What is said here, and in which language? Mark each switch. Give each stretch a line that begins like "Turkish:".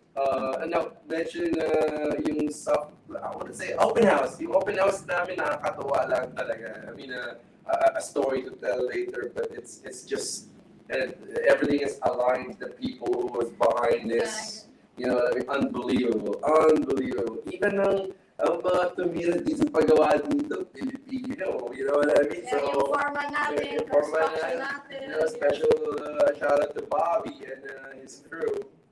English: And now, mention yung I want to say open house.
Filipino: Yung open house namin nakakatawa lang talaga.
English: I mean, a story to tell later, but it's just everything is aligned. The people who was behind this, I mean, unbelievable.
Filipino: Even ang mga tumira dito paggawa dito, Filipino.
English: You know what I mean?
Filipino: Yeah, yung forma natin, yung forma construction natin.
English: Special shout out to Bobby and his crew.